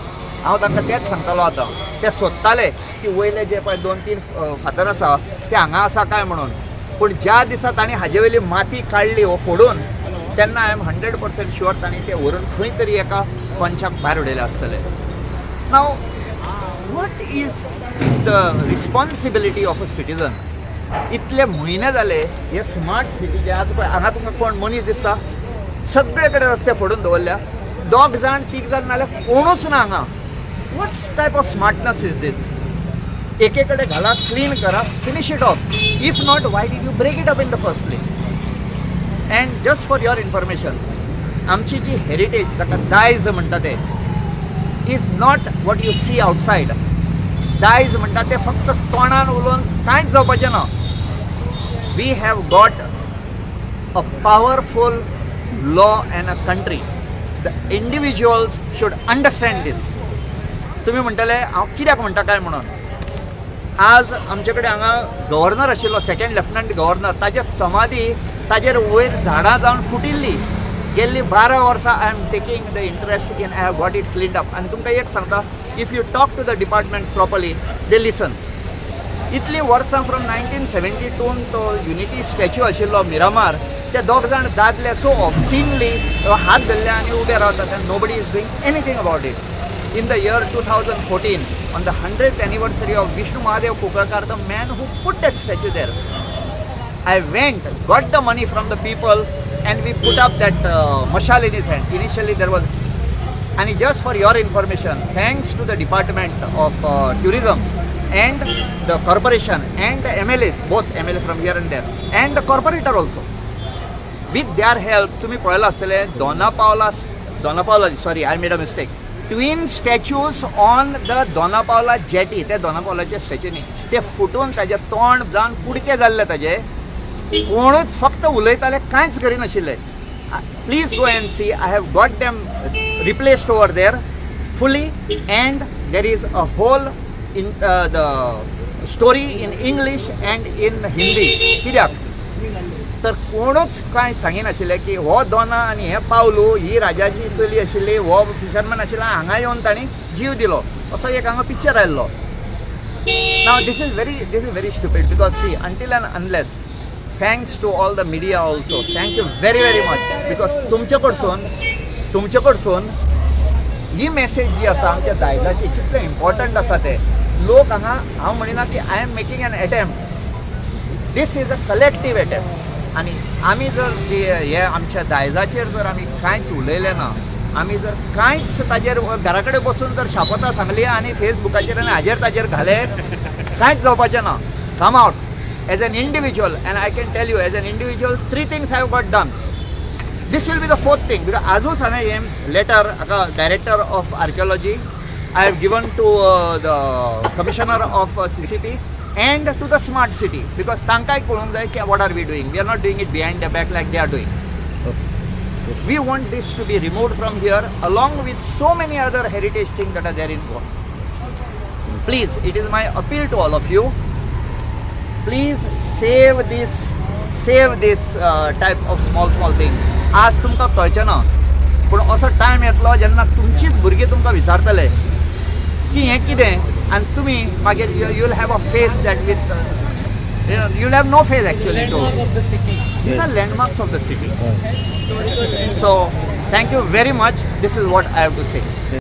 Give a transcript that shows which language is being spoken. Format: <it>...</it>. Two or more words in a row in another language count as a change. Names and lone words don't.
<kok>हांव तांकां तेंच सांगतालो आतां. ते सोदताले की वयले जे पळय 2-3 फातर आसा ते हांगा आसा काय म्हणून. पूण ज्या दिसा तांणी हाजे वयली माती काडली हो फोडून तेन्ना</kok> <en>I am 100% sure</en> <kok>तांणी ते व्हरून खंय तरी एका पंचाक भायर उडयले आसतले.</kok> <en>नाव what is the responsibility of a citizen?</en> <kok>इतले म्हयने जाले हे स्मार्ट सिटीचे. आतां पळय हांगा तुमकां कोण मनीस दिसता, सगळे कडेन रस्ते फोडून दवरल्या. 2 जाण 3 जाण नाल्यार कोणूच ना हांगा.</kok> <en>What type of smartness is this?</en> <kok>एके कडेन घाला, क्लीन करा,</kok> <en>Finish it off. If not why did you break it up in the first place? And just for your information,</en> <kok>आमची जी हेरिटेज ताका दायज म्हणटा ते</kok> <en>is not what you see outside.</en> <kok>दायज म्हणटा ते फक्त तोंडान उलोवन कांयच जावपाचें ना.</kok> <en>We have got a powerful law and a country. The individuals should understand this.</en> <kok>तुमी म्हणटले हांव कित्याक म्हणटा काय म्हणून. आज आमचे कडेन हांगा गव्हर्नर आशिल्लो, 2nd लेफ्टनंट गव्हर्नर, ताजे समाधी ताजेर वयर झाडां जावन फुटिल्ली. गेल्ली 12 वर्सां</kok> <en>I am taking the interest in, I have got it cleaned up.</en> <kok>आनी तुमकां एक सांगता,</kok> <en>If you talk to the departments properly they listen.</en> <kok>इतलीं वर्सां</kok> <en>from 1972 to</en> <kok>युनिटी स्टॅच्यू आशिल्लो मिरामार, ते 2 जाण दादले</kok> <en>so obscenely</en> <kok>हात धरले आनी उबे रावतात आनी</kok> <en>nobody is doing anything about it. In the year 2014, on the 100th anniversary of Vishnu Mahadev Kukalkar, the man who put that statue there, I went, got the money from the people, and we put up that mashal in his hand. Initially there was, and just for your information, thanks to the Department of Tourism and the corporation and the MLAs, both MLA from here and there, and the corporator also, with their help,</en> <kok>तुम्ही पळयला आसतले</kok> <en>Dona sorry, I made a mistake. Twin statues on the Dona Paula jetty.</en> <kok>ते Dona Paulaचे स्टॅच्यू न्ही, ते फुटून ताजे तोंड जावन कुडके जाल्ले ताजे. कोणूच फक्त उलयताले, कांयच करिनाशिल्ले.</kok> <en>Please go and see. I have got them replaced over there fully, and there is a whole in the story in English and in Hindi.</en> <kok>कित्याक तर कोणूच काय सांगिनाशिल्लें की हो दोना आनी हे पावलू ही राजाची चली आशिल्ली, हो फिशरमॅन आशिल्लो, हांगा येवन ताणी जीव दिलो असो एक हांगा पिक्चर आयल्लो.</kok> <en>Now this is very stupid, because see, until and unless, thanks to all the media also, thank you very much, because</en> <kok>तुमचे कडसून ही मेसेज जी आसा आमच्या दायजाची कितले इम्पॉर्टंट आसा ते लोक हांगा, हांव म्हणिना की</kok> <en>I am making an attempt, this is a collective attempt.</en> <kok>आनी आमी जर हे आमच्या दायजाचेर जर आमी कांयच उलयलें ना, आमी जर कांयच ताजेर घरा कडेन बसून जर शापतां सांगली आनी फेसबुकाचेर आनी हाजेर ताजेर घाले, कांयच जावपाचें ना.</kok> <en>Come out as an individual, and I can tell you as an individual 3 things have got done. This will be the 4th thing, because</en> <kok>आजूच हांवें</kok> <en>letter director of archaeology I have given to the commissioner of CCP and to the smart city, because</en> <kok>तांकांय कळूंक जाय की</kok> <en>what are we doing. We are not doing it behind their back like they are doing. Okay. Yes. We want this to be removed from here, along with so many other heritage things that are there in Goa. Please, it is my appeal to all of you. Please save this type of small thing.</en> <kok>आज तुमकां कळचें ना, पूण असो टायम येतलो जेन्ना तुमचीच भुरगीं तुमकां विचारतले की हें कितें, आनी तुमी मागीर</kok> <en>you will have a face that with you will have no face actually to. These are landmarks of the city. So thank you very much. This is what I have to say.</en>